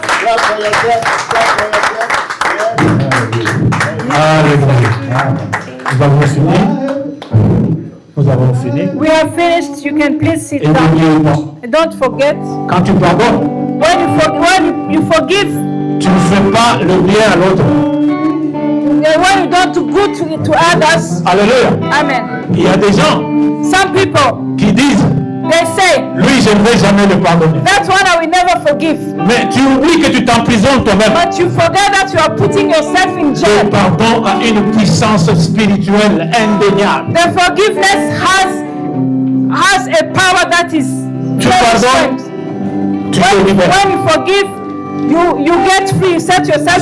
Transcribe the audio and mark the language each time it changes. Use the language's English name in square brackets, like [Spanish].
[English] Clap for yourself. Clap for yourself. Yes. [French] Alléluia. Nous avons fini. Nous avons fini. [English] We have finished. You can please sit [French] Et [English] down. [French] n'oubliez pas, [English] And don't forget, [French] quand tu pardonnes, [English] when you forgive, [French] tu ne fais pas le bien à l'autre. [English] and when you don't do good to others, [French] Alléluia. [English] amen. [French] Il y a des gens [English] Some people, [French] qui disent, [English] they say, [French] lui, je ne vais jamais le pardonner. [English] that one I will never forgive. [French] Mais tu oublies que tu t'emprisonnes toi-même. [English] But you forget that you are putting yourself in [French] Le [English] jail. [French] pardon a une puissance spirituelle indéniable. [English] The forgiveness has a power that is [French] Tu [English] very [French] pardonnes, [English] strong. [French] tu te libères. [English] When you forgive, you get free, you set yourself